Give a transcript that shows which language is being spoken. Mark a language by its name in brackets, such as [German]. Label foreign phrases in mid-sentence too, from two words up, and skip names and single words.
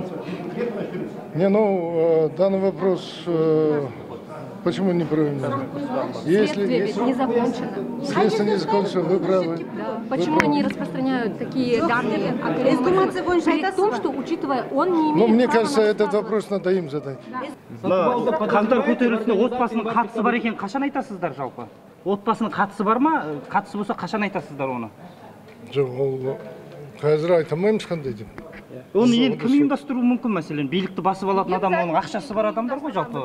[Russian] Данный вопрос, почему неправомерно? Следствие ведь не закончено. Следствие не закончено, вы правы. Да. Почему они распространяют такие данные о При том, что, учитывая, он не имеет мне права кажется, на этот вопрос надо им задать. [Kazakh] Қаңтар көтерілісіне отбасының қатысы бар екен, қашан айтасыздар жалпы? Отбасының қатысы бар ма? Қатысы болса, қашан айтасыздар оны? Жоқ, ол қазір айтамаймыз қандай деп. Оны енді кім ұйымдастыруы мүмкін мәселен? Билікті басып алатын адам, оның ақшасы бар адамдар ғой жалпы.